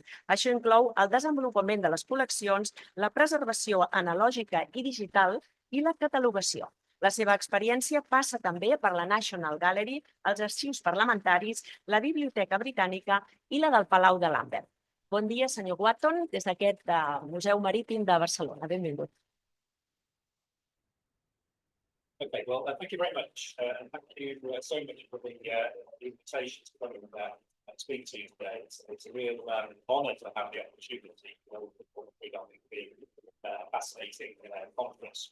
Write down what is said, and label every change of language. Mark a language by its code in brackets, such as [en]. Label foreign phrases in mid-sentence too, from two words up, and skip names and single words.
[ca] Això inclou el desenvolupament de les col·leccions, la preservació analògica i digital i la catalogació. La seva experiència passa també per la National Gallery, els arxius parlamentaris, la Biblioteca Britànica i la del Palau de Lambert. Bon dia, senyor Watton, des d'aquest Museu Marítim de Barcelona. Benvingut. [en] Okay, well, thank you very much, and thank you so much for the invitation to come and speak to you today. It's a real honour to have the opportunity to be fascinating conference.